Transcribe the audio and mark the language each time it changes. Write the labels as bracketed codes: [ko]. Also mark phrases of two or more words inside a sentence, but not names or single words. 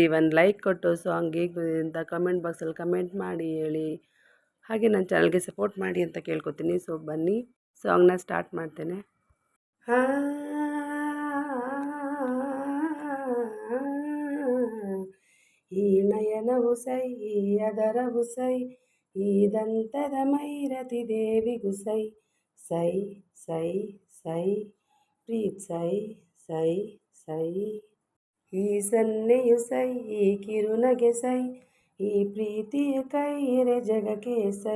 [kn] ಒಂದು ಲೈಕ್ ಕೊಟ್ಟು ಸಾಂಗ್ ಹೇಗೆ ಬಂದಿದೆ ಅಂತ [en] comment boxalli [kn] ಕಮೆಂಟ್ ಮಾಡಿ ಹೇಳಿ. ಹಾಗೆ ನನ್ನ ಚಾನಲ್ಗೆ ಸಪೋರ್ಟ್ ಮಾಡಿ ಅಂತ ಕೇಳ್ಕೊತೀನಿ. ಸೊ ಬನ್ನಿ ಸಾಂಗ್ನ ಸ್ಟಾರ್ಟ್ ಮಾಡ್ತೇನೆ. ಈ ನಯನವು ಸೈ, ಈ ಅದರವು ಸೈ, ಈ ದಂತದ ಮೈರತಿ ದೇವಿಗೂ ಸೈ. ಸೈ ಸೈ ಸೈ ಪ್ರೀತ್ ಸೈ ಸೈ ಸೈ. ಈ ಸನ್ನೆಯು ಸೈ, ಈ ಕಿರುನಗೆ ಸೈ, ಈ ಪ್ರೀತಿಯ ಕೈರೆ ಜಗಕ್ಕೆ ಸೈ.